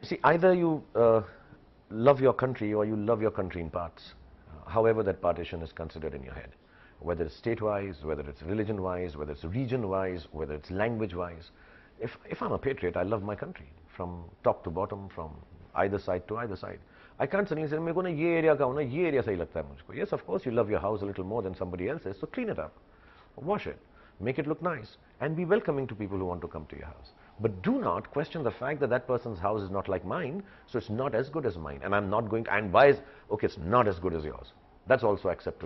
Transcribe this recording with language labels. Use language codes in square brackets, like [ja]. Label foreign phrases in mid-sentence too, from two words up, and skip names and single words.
[en] See, either you love your country or you love your country in parts, however that partition is considered in your head, whether it's state-wise, whether it's religion-wise, whether it's region-wise, whether it's language-wise. If I'm a patriot, I love my country from top to bottom, from either side to either side. I can't suddenly say, [hi] "मेको ना ये एरिया का हो ना, ये एरिया सही लगता है मुझको." [en] Yes, of course, you love your house a little more than somebody else's, so clean it up, wash it, make it look nice, and be welcoming to people who want to come to your house. But do not question the fact that that person's house is not like mine, so it's not as good as mine. And I'm not going to, and why is, okay, it's not as good as yours. That's also acceptable.